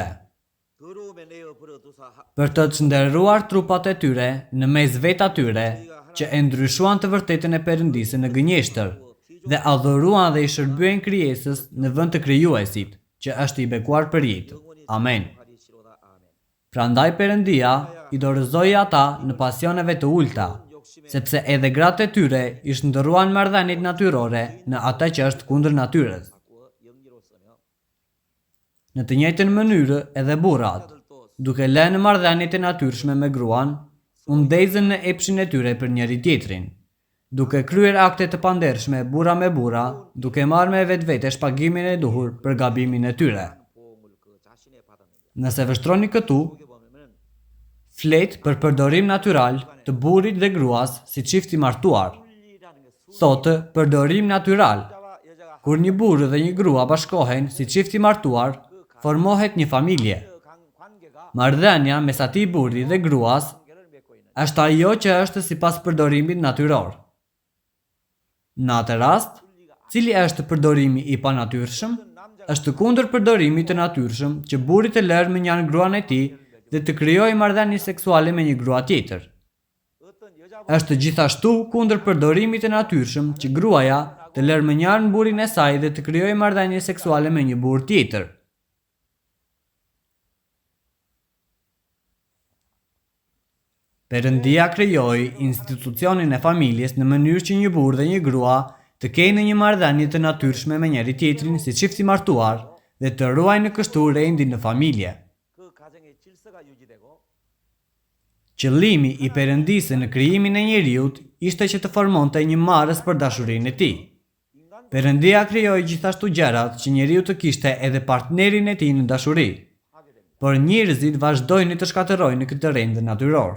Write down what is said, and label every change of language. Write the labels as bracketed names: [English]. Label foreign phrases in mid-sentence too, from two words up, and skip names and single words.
[Korean] 더러움에 내어 버려두사 [Albanian] për të çndërruar trupat e tyre në mes vet atyre, që e ndryshuan të vërtetën e Perëndisë në gënjeshtër, dhe adhuruan dhe i shërbyen krijesës në vend të krijuesit, që është i bekuar për jetë. Amen. [Korean] 하리시로다 아멘. [Albanian] Prandaj Perëndia i dorëzoi ata në pasioneve të ulta, sepse edhe gratë e tyre i shndërruan marrëdhëniet natyrore në atë që është kundër natyrës. [Korean] 바꾸어 영리로 쓰며 [Albanian] Në të njëjtën mënyrë edhe burrat, duke lënë marrëdhëniet e natyrshme me gruan, u ndezën në epshin e tyre për njëri tjetrin, duke kryer akte të pandershme burra me burra, duke marrë me vetvete shpagimin e duhur për gabimin e tyre. [Korean] 보험을 그 자신의 받았느냐. [Albanian] Nëse vështroni këtu, [Korean] 여기 보면은 [Albanian] flet për përdorim natyral të burrit dhe gruas si çift i martuar. [Korean] 분리라는 게 [Albanian] Thotë përdorim natyral. [Korean] 수자와 여자가 [Albanian] Kur një burrë dhe një grua bashkohen si çift i martuar, formohet një familje. [Korean] 관계가 [Albanian] Marrëdhënia mes atij burri dhe gruas [Korean] 관계를 맺고 있는 [Albanian] është ajo që është sipas përdorimit natyror. Në atë rast, cili është përdorimi i panatyrshëm? Është kundër përdorimit të natyrshëm që burri të lërë me një gruan e tij dhe të krijojë marrëdhënie seksuale me një grua tjetër. [Korean] 어떤 여자 [Albanian] Është gjithashtu kundër përdorimit të natyrshëm që gruaja të lërë me një burrin e saj dhe të krijojë marrëdhënie seksuale me një burr tjetër. Perëndia krijoi institucionin e familjes në mënyrë që një burrë dhe një grua të kenë një marrëdhënie të natyrshme me njëri tjetrin si çift i martuar dhe të ruajnë kështu rendin në familje. [Korean] 그 가정의 질서가 유지되고 [Albanian] Qëllimi i Perëndisë në krijimin e njeriut ishte që të formonte një marrës për dashurinë e tij. [Korean] 인간 [Albanian] Perëndia krijoi gjithashtu gjërat që njeriu të kishte edhe partnerin e tij në dashuri. Por njerëzit vazhdojnë të shkatërrojnë këtë rend natyror.